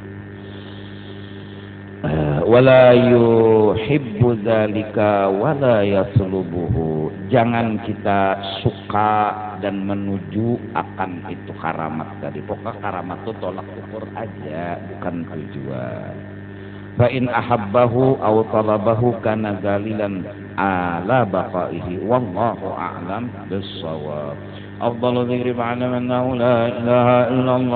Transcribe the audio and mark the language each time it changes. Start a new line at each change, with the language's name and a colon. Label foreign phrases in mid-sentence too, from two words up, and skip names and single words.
Arabic: ولا يحب ذلك ولا يسلبه.
Indonesian: Jangan kita suka dan menuju akan itu karamat tadi. Pokoknya karamat itu tolak ukur aja, bukan tujuan.
Arabic: فإن أحبه أو طلبه كان ذليلا على بقائه والله أعلم بالصواب. أفضل الذكر بعد من لا إله إلا الله.